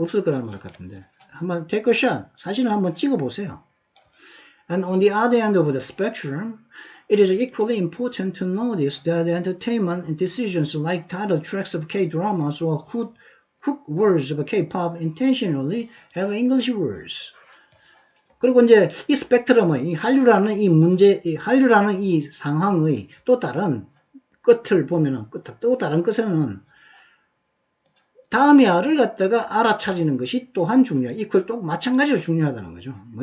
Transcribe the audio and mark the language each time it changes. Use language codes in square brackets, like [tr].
[ko] 없을 거라는 말 같은데 한번 테이크샷 사진을 한번 찍어 보세요. [en] And on the other end of the spectrum, it is equally important to notice that entertainment decisions like title tracks of K-dramas or hook words of K-pop intentionally have English words. [ko] 그리고 이제 이 스펙트럼의 한류라는 이 상황의 또 다른 끝을 보면은 또 다른 끝에는 다음이야를 갖다가 알아차리는 것이 또한 이퀄 또 마찬가지로 중요하다는 거죠.